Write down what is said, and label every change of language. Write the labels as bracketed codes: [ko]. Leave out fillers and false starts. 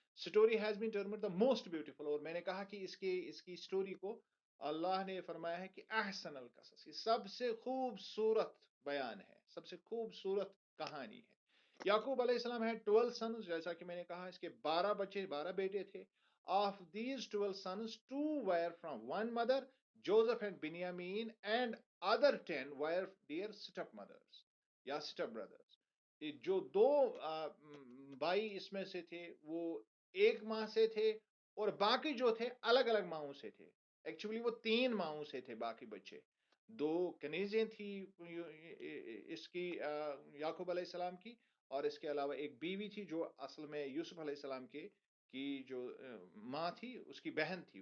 [en] story has been termed the most beautiful, [ur] اور میں نے کہا کہ اس کی اسٹوری کو اللہ نے فرمایا ہے کہ احسن القصص، یہ سب سے خوبصورت بیان ہے، سب سے خوبصورت کہانی ہے. یعقوب علیہ السلام ہے 12 سنز، جیسا کہ میں نے کہا اس کے 12 بچے، 12 بیٹے تھے. [en] Of these 12 sons 2 were from one mother, Joseph and Benjamin, and other 10 were their step mothers یا step brothers. [ur] جو 2 بھائی اس میں سے تھے وہ ایک ماں سے تھے، اور باقی جو تھے الگ الگ ماؤں سے تھے. ایکچولی وہ 3 ماؤں سے تھے باقی بچے. 2 کنیزیں تھی اس کی یعقوب علیہ السلام کی، اور اس کے علاوہ ایک بیوی تھی جو اصل میں یوسف علیہ السلام کی جو ماں تھی اس کی بہن تھی.